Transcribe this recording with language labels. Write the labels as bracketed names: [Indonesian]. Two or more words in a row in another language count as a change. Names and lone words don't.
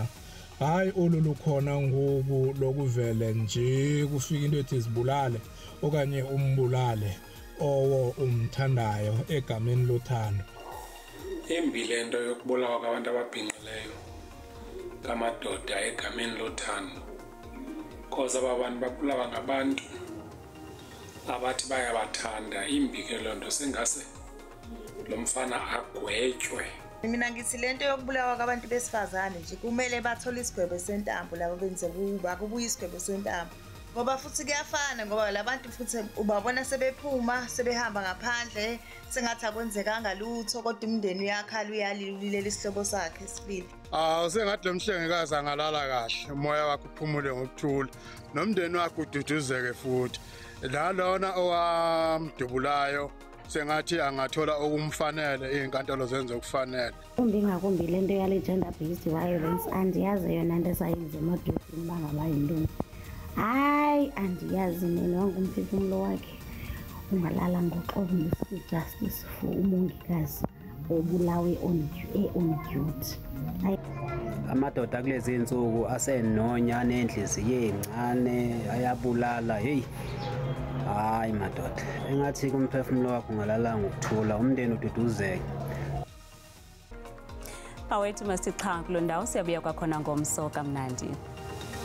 [Xhosa] Hayi olulukhona ngoku lokuvele nje kufika into ethi zibulale okanye umbulale owo umthandayo egameni lothando. Embi lento yokubulawa kwabantu ababhinqileyo ngamadoda egameni lothando. Koza abantu babulawa ngabantu abathi bayabathanda. Imbi ke lonto sengase lo mfana agwetywe. [Zulu] Mina ngithi lento yokubulawa kwabantu besifazane nje kumele bathole isigwebo sentambo labo benze kuba kubuya isigwebo sentambo. Ngoba futhi kuyafana ngoba labantu futhi ubabona sebephuma sebehamba ngaphandle sengathi akwenzekanga lutho kodwa umndeni uyakhala uyalilela isihlobo sakhe sibili. Sengathi lo mhlengikazi angalala kahle umoya wakhe uphumule ngokuthula nomndeni wakhe ududuzeke futhi. Lona owamdubulayo sengathi angathola okumfanele izinkantolo zenze okufanele. [Xhosa] Kumbi ngakumbi lento yale [English] gender based violence [Xhosa] andiyazi yona into esayenza emadodeni bangabayintombi. Hayi andiyazi mina ngumphefumulo wakhe ungalala ngoxolo [English] justice for [Xhosa] umongikazi obulawe [English] on duty. [Zulu] Amadoda kulezi insuku asenonya nenhliziyo encane ayabulala. Hey, hayi madoda engathi kumphefumulo wakho ungalala ngokuthula umndeni ududuzeke. [Xhosa] Awethu masiqha kulo ndawo siyabuya kwakhona ngomso kamnandi.